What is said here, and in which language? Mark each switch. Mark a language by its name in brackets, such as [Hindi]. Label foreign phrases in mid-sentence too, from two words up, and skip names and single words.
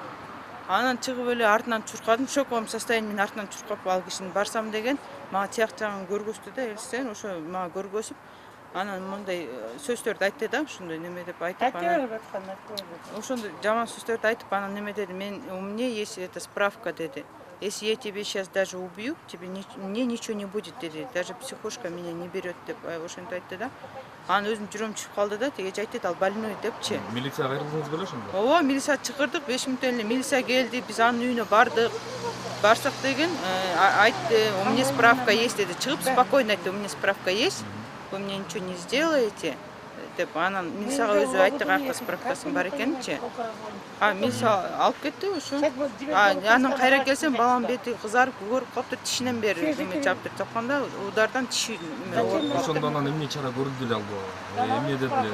[Kyrgyz] Анан чыгып эле артынан чуркадым, [Russian] шоковом состоянии [Kyrgyz] менен артынан чуркап ал кишини барсам деген, мага тияк жагын көргөздү да, элестен ошо мага көргөзүп, анан мындай сөздөрдү айтты да, ошондой неме деп айтып, анан ошондой жаман сөздөрдү айтып, анан неме деди, [Russian] у меня есть эта справка деди. Если я тебе сейчас даже убью, мне ничего не будет деди. Даже психушка меня не берет [Kyrgyz] деп ошентип айтты да. Анан өзүм жүрөм чыгып калды да, тиги айтты ал больной депчи. Милицияга кайрылдыңыз беле ошондо? Ооба, милиция чакырдык, 5 мүнөттөн эле милиция келди, биз анын үйүнө бардык. Барсак деген айтты, [Russian] у меня справка есть деди. [Kyrgyz] Чыгып спокойно айтты, [Russian] у меня справка есть. Вы мне ничего не сделаете [Kyrgyz] деп анан милицияга өзү айтты, каяка справкасын бар экенинчи. Милиция алып кетти ошо. Анан кайра келсем балам бети кызарып, көрүп калыптыр, тишинен бери чаптыр чапканда удардан тиши. Ошондо анан эмне чара көрүлдү эле албы? Эмне дедиле?